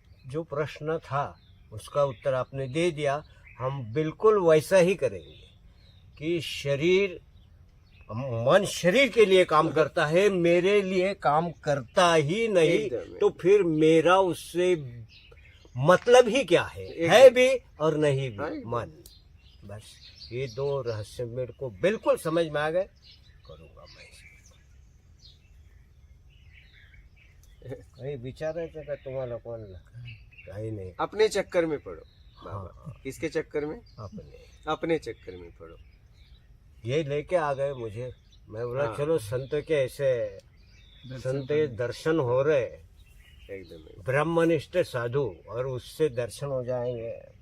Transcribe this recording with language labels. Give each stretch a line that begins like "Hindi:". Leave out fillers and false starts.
Hindi: जो प्रश्न था उसका उत्तर आपने दे दिया। हम बिल्कुल वैसा ही करेंगे कि मन शरीर के लिए काम करता है, मेरे लिए काम करता ही नहीं। एकदम, तो फिर मेरा उससे मतलब ही क्या है भी और नहीं भी। हाँ, एकदम। मन, बस ये दो रहस्य मेरे को बिल्कुल समझ में आ गए। करूंगा मैं
Marathi: काही विचारायचं का तुम्हाला कोणाला? काही नाही,
Hindi: अपने चक्कर में पड़ो बाबा। हाँ। किसके चक्कर में? अपने चक्कर में पड़ो। ये लेके आ गए मुझे। मैं बोला हाँ। चलो संत के ऐसे संत के दर्शन हो रहे, एकदम ब्रह्मनिष्ठ साधु, और उससे दर्शन हो जाएंगे।